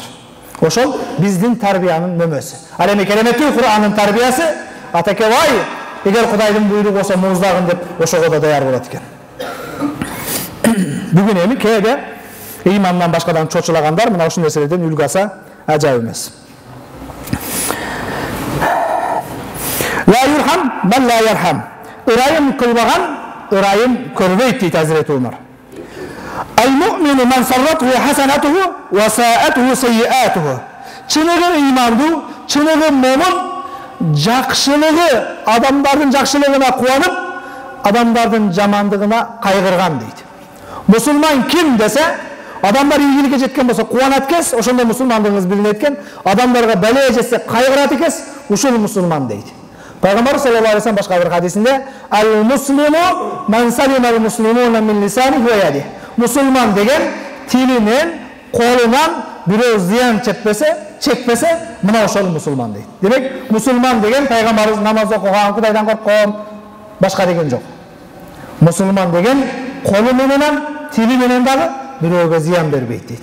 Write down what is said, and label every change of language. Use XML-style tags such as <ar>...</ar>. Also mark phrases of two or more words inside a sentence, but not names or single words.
<ky>Ошол биздин тарбиянын нөмөсү. Ал эми кереметтүү Кур'андын тарбиясы атакебай, эгер Кудайдын буйругу болсо мууздагын деп ошого да даяр болот экен. Бүгүн эми кээде ыймандан башкадан чочулагандар мына ушул нерселерден үлгү алса ажайып эмес.</ky> <ar>لا يرحم من لا يرحم.</ar> <ky>Ырайым кылбаган, ырайым көрбөйт дейт Hazreti Umar.</ky> <ar>المؤمن من سرته حسنته وساءته سيئته.</ar> <ky>Чыныгы ыймандуу, чыныгы момун жакшылыгы, адамдардын жакшылыгына кубанып, адамдардын жамандыгына кайгырган дейт. Мусулман ким десе, адамдар ийгиликке жеткен болсо кубанат экес, ошондо мусулмандыгыңыз билинет экен. Адамдарга бале жетсе кайгырат экес, ушул мусулман дейт. Пайгамбар</ky> <ar>صلى الله عليه وسلم</ar> <ky>башка бир хадисинде</ky> <ar>المسلم من سلم المسلمون من لسانه ويده.</ar> <ky>Мусулман деген тилинен, колунан бирөө зыян чекпесе, мына ошол мусулман дейт. Демек, мусулман деген пайгамбарыбыз намаз окуган, Кудайдан корккон, башка деген жок. Мусулман деген колу менен, тили менен дагы бирөөгө зыян бербейт дейт.</ky>